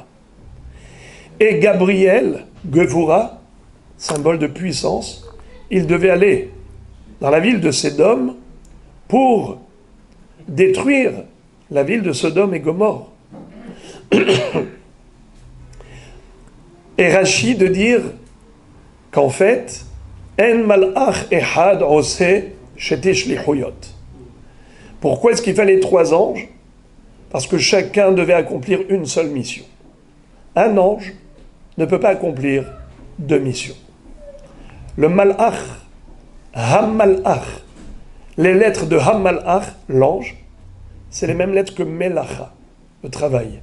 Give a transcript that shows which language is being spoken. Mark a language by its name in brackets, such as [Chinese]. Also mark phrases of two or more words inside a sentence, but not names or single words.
[French] Et Gabriel, Gevura, symbole de puissance, il devait aller dans la ville de Sédom pour détruire la ville de Sodome et Gomorrhe. Et Rashi de dire qu'en fait, [Hebrew] אין מלאך אחד עושה שתי שליחויות. [French] Pourquoi est-ce qu'il fallait 3 anges? Parce que chacun devait accomplir une seule mission. Un ange ne peut pas accomplir 2 missions. Le malach, Hammalach, les lettres de Hammalach, l'ange, c'est les mêmes lettres que Melacha, le travail.